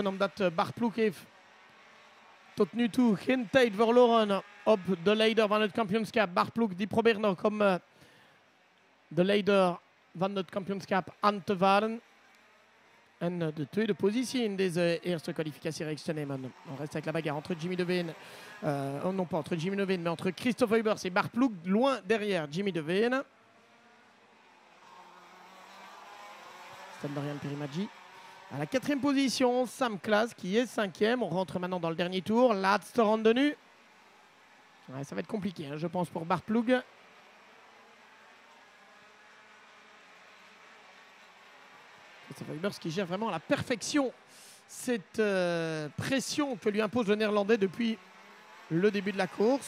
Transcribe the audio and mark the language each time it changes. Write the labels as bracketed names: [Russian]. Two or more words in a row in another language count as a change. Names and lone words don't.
[Dutch] Omdat Bart Ploeg heeft tot nu toe geen tijd verloren op de leider van het kampioenschap. Bart Ploeg die probeert nog om de leider van het kampioenschap aan te varen. En de tweede positie in deze eerste kwalificatiereeks te nemen. [French] On reste avec la bagarre entre Jimmy Devane, non pas entre Jimmy Devane, mais entre Christophe Huybers et Bart Ploeg, loin derrière Jimmy Devane. Stentorian Pirimagi. À la 4e position, Sam Klaas qui est 5e. On rentre maintenant dans le dernier tour. [Dutch] Laatste ronde nu. [French] Ouais, ça va être compliqué, hein, je pense, pour Bart Ploeg. Christophe Huybers qui gère vraiment à la perfection cette pression que lui impose le Néerlandais depuis le début de la course.